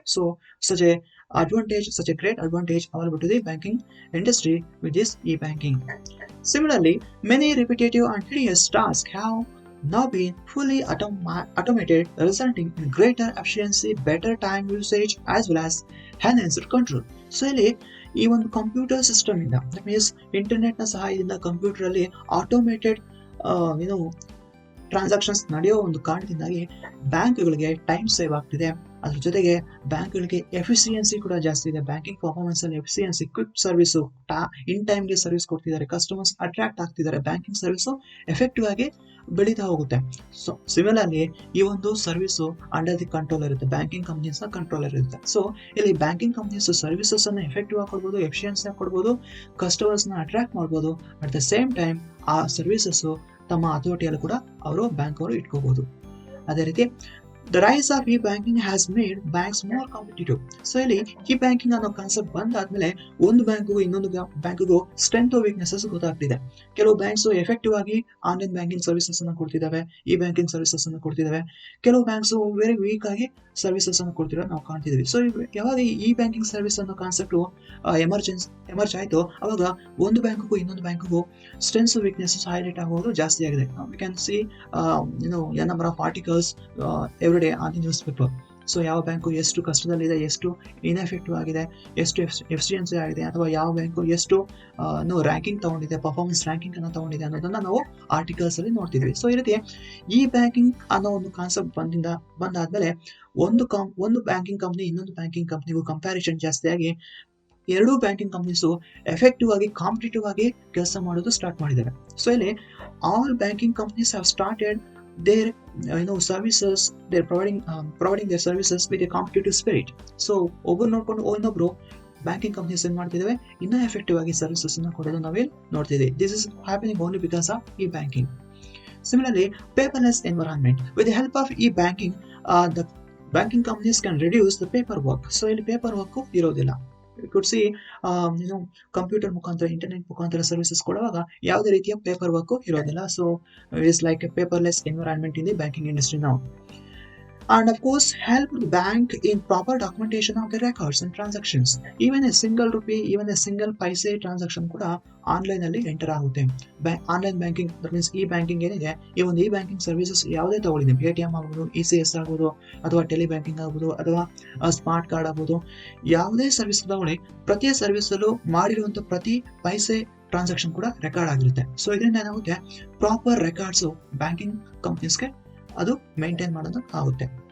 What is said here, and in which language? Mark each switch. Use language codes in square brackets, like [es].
[en] So such a great advantage available to the banking industry with this e-banking. Similarly, many repetitive and tedious tasks have now been fully automated, resulting in greater efficiency, better time usage, as well as enhanced control. [kn] So ಈ ಒಂದು computer system ಇಂದ, [en] that means [kn] internet ನ ಸಹಾಯದಿಂದ computer ಅಲ್ಲಿ automated transactions ನಡೆಯೋ ಒಂದು ಕಾರಣದಿಂದಾಗಿ ಬ್ಯಾಂಕ್ಗಳಿಗೆ ಟೈಮ್ ಸೇವ್ ಆಗ್ತಿದೆ. ಅದ್ರ ಜೊತೆಗೆ ಬ್ಯಾಂಕ್ಗಳಿಗೆ ಎಫಿಸಿಯನ್ಸಿ ಕೂಡ ಜಾಸ್ತಿ ಇದೆ. ಬ್ಯಾಂಕಿಂಗ್ ಪರ್ಫಾರ್ಮೆನ್ಸ್ ಅಲ್ಲಿ ಎಫಿಸಿಯನ್ಸಿ, ಕ್ವಿಕ್ ಸರ್ವಿಸ್, ಇನ್ ಟೈಮ್ಗೆ ಸರ್ವಿಸ್ ಕೊಡ್ತಿದ್ದಾರೆ, ಕಸ್ಟಮರ್ಸ್ ಅಟ್ರಾಕ್ಟ್ ಆಗ್ತಿದ್ದಾರೆ, ಬ್ಯಾಂಕಿಂಗ್ ಸರ್ವಿಸ್ ಎಫೆಕ್ಟಿವ್ ಆಗಿ ಬೆಳೀತಾ ಹೋಗುತ್ತೆ. ಸೊ ಸಿಮಿಲರ್ಲಿ ಈ ಒಂದು ಸರ್ವಿಸ್ [en] under the control [kn] ಇರುತ್ತೆ, ಬ್ಯಾಂಕಿಂಗ್ ಕಂಪ್ನೀಸ್ ನ ಕಂಟ್ರೋಲ್ ಇರುತ್ತೆ. ಸೊ ಇಲ್ಲಿ ಬ್ಯಾಂಕಿಂಗ್ ಕಂಪ್ನೀಸ್ ಸರ್ವಿಸಸ್ ಅನ್ನ ಎಫೆಕ್ಟಿವ್ ಆಗಿ ಕೊಡ್ಬೋದು, ಎಫಿಷಿಯನ್ಸಿ ಆಗಿ ಕೊಡ್ಬೋದು, ಕಸ್ಟಮರ್ಸ್ ನ ಅಟ್ರಾಕ್ಟ್ ಮಾಡ್ಬೋದು. [en] at the same time [kn] ಆ ಸರ್ವಿಸಸ್ ತಮ್ಮ ಅಥಾರಿಟಿಯಲ್ಲಿ ಕೂಡ ಅವರು ಬ್ಯಾಂಕ್ ಅವರು ಇಟ್ಕೋಬಹುದು. ಅದೇ ರೀತಿ [en] the rise of e-banking has made banks more competitive. [kn] So ಇಲ್ಲಿ e-banking ಅನ್ನೋ ಕಾನ್ಸೆಪ್ಟ್ ಬಂದಾದ್ಮೇಲೆ ಒಂದು ಬ್ಯಾಂಕ್ಗೂ ಇನ್ನೊಂದು ಬ್ಯಾಂಕ್ಗೂ ಸ್ಟ್ರೆಂತ್ ವೀಕ್ನೆಸಸ್ ಗೊತ್ತಾಗ್ತಿದೆ. ಕೆಲವು ಬ್ಯಾಂಕ್ಸ್ ಎಫೆಕ್ಟಿವ್ ಆಗಿ ಆನ್ಲೈನ್ ಬ್ಯಾಂಕಿಂಗ್ ಸರ್ವಿಸಸ್ ಅನ್ನು ಕೊಡ್ತಿದ್ದಾವೆ, ಈ ಬ್ಯಾಂಕಿಂಗ್ ಸರ್ವಿಸಸ್ ಅನ್ನು ಕೊಡ್ತಿದ್ದಾವೆ. ಕೆಲವು ಬ್ಯಾಂಕ್ಸ್ [en] very weak [kn] ಆಗಿ ಸರ್ವಿಸಸ್ ಅನ್ನು ಕೊಡ್ತಿರೋ ನಾವು ಕಾಣ್ತಿದ್ವಿ. ಸೊ ಯಾವಾಗ ಈ ಬ್ಯಾಂಕಿಂಗ್ ಸರ್ವಿಸ್ ಅನ್ನೋ ಕಾನ್ಸೆಪ್ಟ್ ಎಮರ್ಜ್ ಆಯ್ತು, ಅವಾಗ ಒಂದು ಬ್ಯಾಂಕ್ಗೂ ಇನ್ನೊಂದು ಬ್ಯಾಂಕ್ಗೂ ಸ್ಟ್ರೆಂತ್ಸ್ ವೀಕ್ನೆಸಸ್ ಹೈಲೈಟ್ ಆಗೋದು ಜಾಸ್ತಿ ಆಗಿದೆ. [en] We can see a number of articles every day on the newspaper. [kn] So ಯಾವ ಬ್ಯಾಂಕು ಎಷ್ಟು ಕಷ್ಟದಲ್ಲಿದೆ, ಎಷ್ಟು ಇನ್ಎಫೆಕ್ಟಿವ್ ಆಗಿದೆ, ಎಷ್ಟು ಎಫಿಷಿಯನ್ಸಿ ಆಗಿದೆ, ಅಥವಾ ಯಾವ ಬ್ಯಾಂಕು ಎಷ್ಟು ರ್ಯಾಂಕಿಂಗ್ ತಗೊಂಡಿದೆ, ಪರ್ಫಾರ್ಮೆನ್ಸ್ ರ್ಯಾಂಕಿಂಗ್ ಅನ್ನು ತಗೊಂಡಿದೆ ಅನ್ನೋದನ್ನ ನಾವು ಆರ್ಟಿಕಲ್ಸ್ ಅಲ್ಲಿ ನೋಡ್ತಿದ್ವಿ. ಸೊ ಈ ರೀತಿ ಈ ಬ್ಯಾಂಕಿಂಗ್ ಅನ್ನೋ ಒಂದು ಕಾನ್ಸೆಪ್ಟ್ ಬಂದಾದ್ಮೇಲೆ ಒಂದು ಬ್ಯಾಂಕಿಂಗ್ ಕಂಪ್ನಿ ಇನ್ನೊಂದು ಬ್ಯಾಂಕಿಂಗ್ ಕಂಪ್ನಿಗೂ ಕಂಪ್ಯಾರಿಸನ್ ಜಾಸ್ತಿ ಆಗಿ ಎರಡೂ ಬ್ಯಾಂಕಿಂಗ್ ಕಂಪ್ನೀಸು ಎಫೆಕ್ಟಿವ್ ಆಗಿ ಕಾಂಪಿಟೇಟಿವ್ ಆಗಿ ಕೆಲಸ ಮಾಡೋದು ಸ್ಟಾರ್ಟ್ ಮಾಡಿದ್ದಾರೆ. [en] so [kn] ಇಲ್ಲಿ [en] All banking companies have started their services, they're providing their services with a competitive spirit. [kn] So ಒಬ್ಬರು ನೋಡ್ಕೊಂಡು ಇನ್ನೊಬ್ರು ಬ್ಯಾಂಕಿಂಗ್ ಕಂಪ್ನೀಸ್ ಏನ್ ಮಾಡ್ತಿದ್ದಾವೆ, ಇನ್ನೂ ಎಫೆಕ್ಟಿವ್ ಆಗಿ ಸರ್ವಿಸಸ್ ಅನ್ನ ಕೊಡೋದು ನಾವೇನ್ ನೋಡ್ತಿದ್ದೀವಿ. [en] This is happening only because of e banking. Similarly, paperless environment. With the help of e-banking, the banking companies can reduce the paperwork. [kn] So ಇಲ್ಲಿ paperwork ಇರೋದಿಲ್ಲ. [en] You could see, [kn] ಕಂಪ್ಯೂಟರ್ ಮುಖಾಂತರ, internet ಮುಖಾಂತರ services ಕೊಡುವಾಗ ಯಾವುದೇ ರೀತಿಯ paper work ಇರೋದಿಲ್ಲ. [en] so it is like a paperless environment in the banking industry [kn] ನಾವು. [en] And of course, help the bank in proper documentation of the records and transactions. Even a single rupee, even a single paise transaction [kn] ಕೂಡ online ಅಲ್ಲಿ enter ಆಗುತ್ತೆ. Online banking, [en] that means [kn] E banking ಏನಿದೆ, ಈ ಒಂದು E banking services ಯಾವುದೇ ತಗೊಳ್ಳಿ, ATM ಆಗ್ಬೋದು, ECS ಆಗ್ಬೋದು, ಅಥವಾ ಟೆಲಿ ಬ್ಯಾಂಕಿಂಗ್ ಆಗ್ಬೋದು, ಅಥವಾ ಸ್ಮಾರ್ಟ್ ಕಾರ್ಡ್ ಆಗ್ಬೋದು, ಯಾವುದೇ ಸರ್ವಿಸ್ ತಗೊಳ್ಳಿ, ಪ್ರತಿ ಸರ್ವಿಸ್ ಅಲ್ಲೂ ಮಾಡಿರುವಂತ ಪ್ರತಿ ಪೈಸೆ ಟ್ರಾನ್ಸಾಕ್ಷನ್ ಕೂಡ ರೆಕಾರ್ಡ್ ಆಗಿರುತ್ತೆ. ಸೊ ಇದರಿಂದ ಏನಾಗುತ್ತೆ, ಪ್ರಾಪರ್ ರೆಕಾರ್ಡ್ಸ್ ಬ್ಯಾಂಕಿಂಗ್ ಕಂಪ್ನೀಸ್ಗೆ ಅದು ಮೇಂಟೈನ್ ಮಾಡೋದು ಆಗುತ್ತೆ.